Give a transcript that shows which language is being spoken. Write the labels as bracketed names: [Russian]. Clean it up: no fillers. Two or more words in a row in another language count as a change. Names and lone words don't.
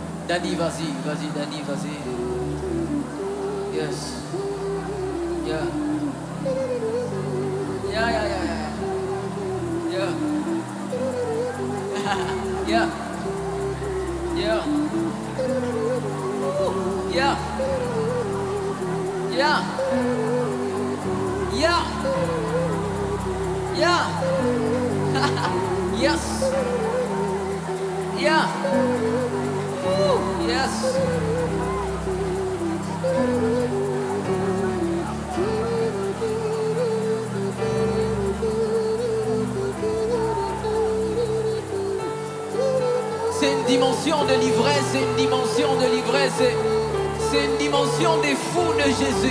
[French] Danny, vas-y, Danny, vas-y. [English] Yes. Yeah. Yeah. Yeah. Yeah. Yeah. Yeah. Yeah. Yeah. Yeah. Yes. Yeah. Woo. Yes. [French] C'est une dimension de l'ivresse, c'est une dimension de l'ivresse, c'est une dimension des fous de Jésus.